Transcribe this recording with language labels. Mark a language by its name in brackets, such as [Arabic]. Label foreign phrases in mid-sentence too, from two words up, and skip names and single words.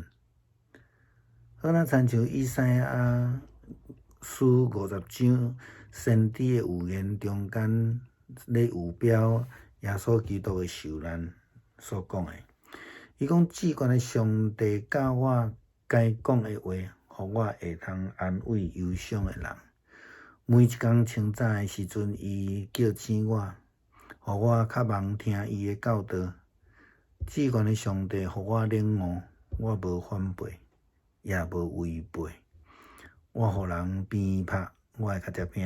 [Min Nan Chinese] 好，咱参照以赛亚书50章。先知的预言中间咧预表耶稣基督的受难所讲的，伊讲至高的上帝教我该讲的话，互我会通安慰忧伤的人。每一天清早的时阵，伊叫醒我，互我较茫听伊的教导。至高的上帝互我领悟，我无反背，也无违背。我互人鞭拍，我会较接拼。